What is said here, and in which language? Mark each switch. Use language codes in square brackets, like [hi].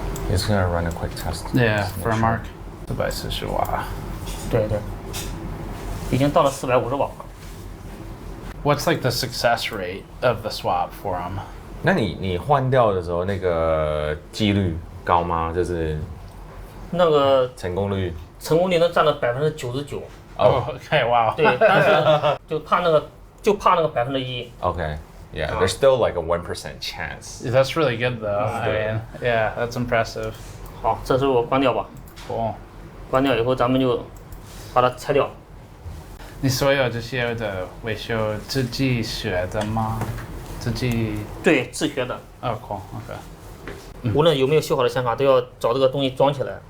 [en] He's gonna run a quick test. Yeah, for a mark. [zh] 440瓦。对对，已经到了450瓦。 [en] What's like the success rate of the swap for him? [zh] 那你换掉的时候，那个几率高吗？就是那个成功率能占到99%。 [en] Oh, okay, wow. [zh] 对，但是就怕那个1%。 [en] Okay. Yeah, there's still like a 1% chance. That's really good though. I mean, yeah, that's impressive. [zh] 好，这时候我关掉吧。 [en] Cool. [zh] 关掉以后，咱们就把它拆掉。你所有这些的维修自己学的吗？自己？对，自学的。 [en] Oh, cool. Okay. [zh] 无论有没有修好的显卡，都要找这个东西装起来。